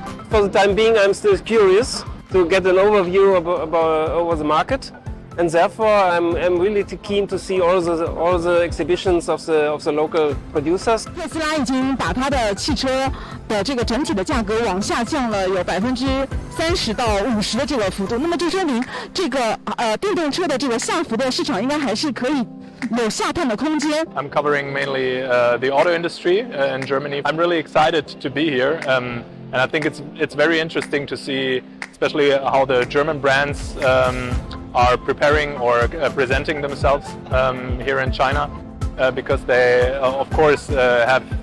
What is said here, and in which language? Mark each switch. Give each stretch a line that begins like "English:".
English: For the time being, I'm still curious to get an overview over the market, and therefore I'm really keen to see all the exhibitions of the local producers.
Chinese: 特斯拉已经把它的汽车的这个整体的价格往下降了有30%到50%的这个幅度。那么就说明这个电动车的这个下浮的市场应该还是可以有下探的空间。
English: I'm covering mainly the auto industry in Germany. I'm really excited to be here, and I think it's very interesting to see, especially how the German brands are preparing or presenting themselves here in China, because they, of course, have